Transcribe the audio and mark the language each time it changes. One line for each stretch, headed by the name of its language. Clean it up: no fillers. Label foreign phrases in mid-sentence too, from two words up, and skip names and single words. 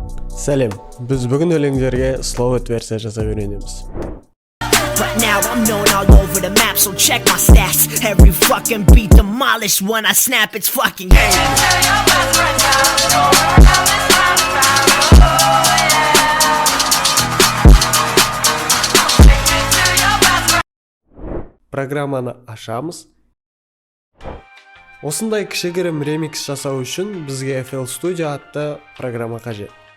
Kazakh: Сәлем, біз бүгін өлеңдерге slow версия жасап үйренеміз.
English: But now I'm known all over the map, so check my stats. Every fucking beat demolished when I snap, it's fucking
Kazakh: Программаны ашамыз. Осындай кішігірім ремикс жасау үшін бізге FL Studio атты программа қажет.